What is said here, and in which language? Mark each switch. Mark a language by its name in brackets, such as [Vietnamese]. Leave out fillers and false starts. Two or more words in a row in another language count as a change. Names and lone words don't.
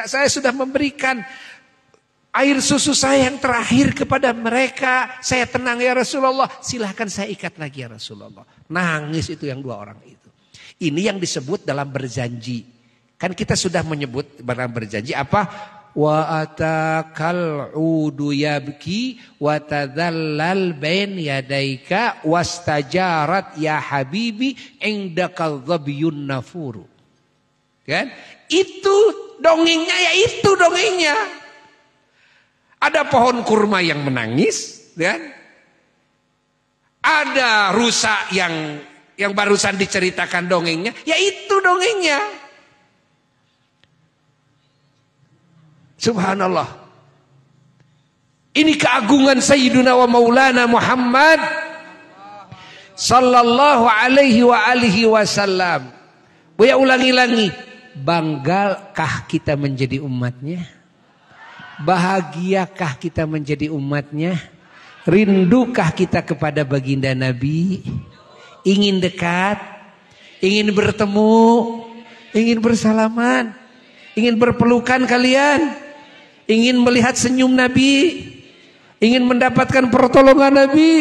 [Indonesian] Saya sudah memberikan air susu saya yang terakhir kepada mereka. Saya tenang [Arabic] يا رسول الله. [Indonesian] Silahkan saya ikat lagi [Arabic] يا رسول الله. [Indonesian] Nangis itu yang dua orang itu. Ini yang disebut dalam berjanji. Kan kita sudah menyebut dalam berjanji apa? [Arabic] وأتاك العود يبكي وتذلل بين يديك واستجارت يا حبيبي عندك الظبي النفور. [Indonesian] Kan? Itu dongengnya, ya itu dongengnya. Ada pohon kurma yang menangis, kan? Ada rusa yang barusan diceritakan dongengnya, ya itu dongengnya. Subhanallah. Ini keagungan [Arabic] سيدنا ومولانا محمد صلى الله عليه وعلى آله وسلم. [Indonesian] Buya ulangi-ulangi, banggakah kita menjadi umatnya? Bahagiakah kita menjadi umatnya? Rindukah kita kepada baginda Nabi? Ingin dekat, ingin bertemu, ingin bersalaman, ingin berpelukan kalian, ingin melihat senyum Nabi, ingin mendapatkan pertolongan Nabi.